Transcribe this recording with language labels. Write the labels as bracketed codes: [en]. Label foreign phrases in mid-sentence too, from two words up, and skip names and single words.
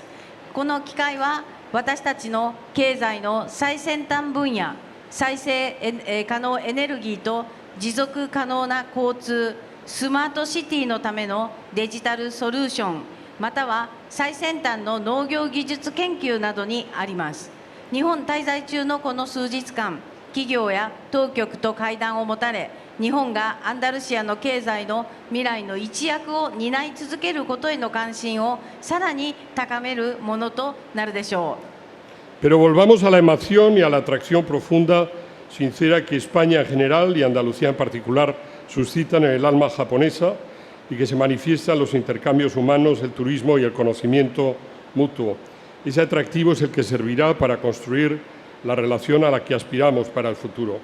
[ja] この機会は私たちの経済の最先端分野、再生可能エネルギーと持続可能な交通、スマートシティのためのデジタルソリューション、または最先端の農業技術研究などにあります。日本滞在中のこの数日間、企業や当局と会談を持たれ、日本がアンダルシアの経済の未来の一役を担い続けることへの関心をさらに高めるものとなるでしょう。 [es] Pero volvamos a la emoción y a la atracción profunda, sincera que España en general y Andalucía en particular suscitan en el alma japonesa y que se manifiesta en los intercambios humanos, el turismo y el conocimiento mutuo. Ese atractivo es el que servirá para construir la relación a la que aspiramos para el futuro.